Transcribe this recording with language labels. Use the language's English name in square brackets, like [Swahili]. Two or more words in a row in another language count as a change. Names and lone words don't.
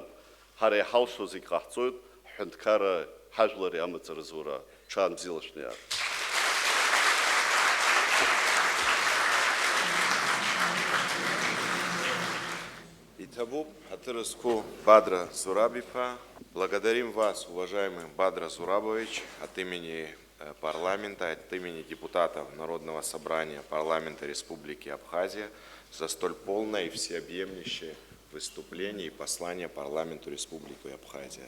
[Abkhazian] Ҳара иҳалшо зегь ҟаҳҵоит, ҳҳәынҭқарра ҳажәлари амаҵура. Ҽаан бзиала шәнеиаат. Итабуп Хатырыску Бадра Зурабипа. [Russian] Благодарим вас, уважаемый Бадра Зурабович, от имени парламента, от имени депутатов Народного собрания парламента Республики Абхазия за столь полное и всеобъемлющее выступление и послание парламенту Республики Абхазия.